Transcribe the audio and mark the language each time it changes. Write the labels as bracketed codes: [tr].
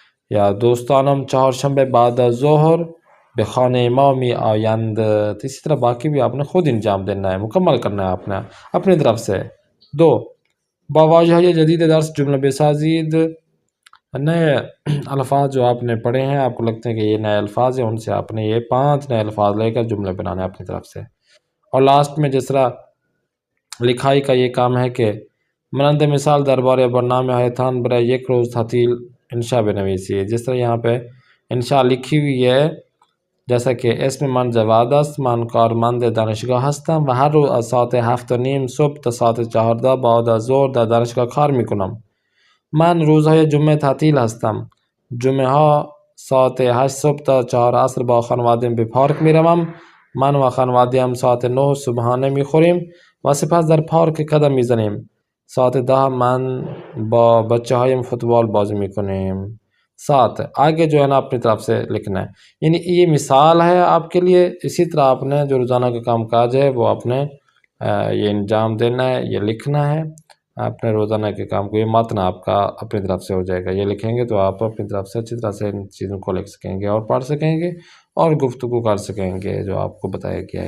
[fa] یا دوستانم چهارشنبه بعد از ظهر به خانه ما می آیند. [ur] تو اسی طرح باقی بھی آپ نے خود انجام دینا ہے، مکمل کرنا ہے آپ نے اپنی طرف سے. [fa] 2 با واژه‌های جدید درس جملہ بسازید. [ur] نئے الفاظ جو آپ نے پڑھے ہیں، آپ کو لگتے ہیں کہ یہ نئے الفاظ ہیں، ان سے آپ نے یہ 5 نئے الفاظ لے کر جملے بنانے ہیں اپنی طرف سے. اور لاسٹ میں جس طرح لکھائی کا یہ کام ہے کہ [fa] مانند مثال دربار برنامه هایتان برای یک روز تعطیل انشاء بنویسید. [ur] جس طرح یہاں پہ انشاء لکھی ہوئی ہے، جیسا کہ [fa] اسم من جواد است، من کارمند دانشگاه هستم و هر روز از ساعت 7:30 صبح تا ساعت 14 بعد از ظهر در دانشگاه کار میکنم. من روزهای جمعه تعطیل هستم. جمعه ها ساعت 8 صبح تا 4 عصر با خانواده‌ام به پارک میروم. من و خانواده‌ام ساعت 9 صبحانه میخوریم و سپس در پارک قدم میزنیم. ساعت 10 من با بچه هایم فوتبال بازی میکنیم. [ur] 7 آگے جو ہے نا اپنی طرف سے لکھنا ہے. یعنی یہ مثال ہے آپ کے لیے. اسی طرح آپ نے جو روزانہ کا کام کاج ہے وہ آپ نے یہ انجام دینا ہے، یہ لکھنا ہے اپنے روزانہ کے کام کو. یہ متن آپ کا اپنی طرف سے ہو جائے گا. یہ لکھیں گے تو آپ اپنی طرف سے اچھی طرح سے ان چیزوں کو لکھ سکیں گے اور پڑھ سکیں گے اور گفتگو کر سکیں گے جو آپ کو بتایا گیا ہے.